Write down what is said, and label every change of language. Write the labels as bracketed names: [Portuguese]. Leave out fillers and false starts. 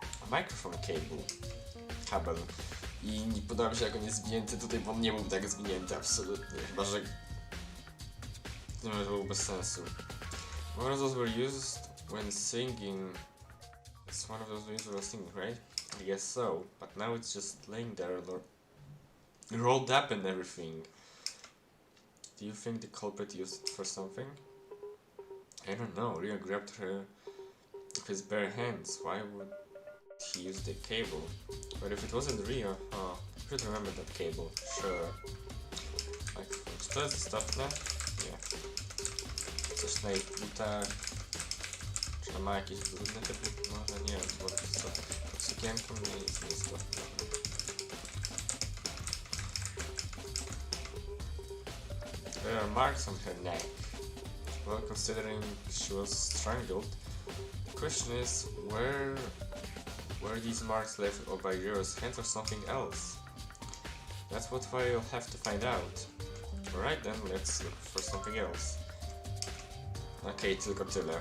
[English] Microphone cable. [Polish] Kabel. I nie podoba mi się, jak on jest zwinięty tutaj, bo on nie był tak zwinięty, absolutnie. Chyba, że... Nie wiem, to było bez sensu. [English] One of those were used when singing. It's one of those used when singing, right? I guess so. But now it's just laying there, rolled up and everything. Do you think the culprit used it for something? I don't know. Rio grabbed her with his bare hands. Why would he use the cable? But if it wasn't Rio, oh, you should remember that cable. Sure. [Polish] Like, czy to jest istotne? Nie. Coś na jej butach. Czy ona ma jakieś brudne te buty? Może nie, bo to jest pod sukienką nie jest nieistotne. [English] There are marks on her neck. Well, considering she was strangled, the question is were these marks left or by Rio's hands or something else? That's what we'll have to find out. Alright then, let's look for something else. Okay, [Polish] tylko tyle.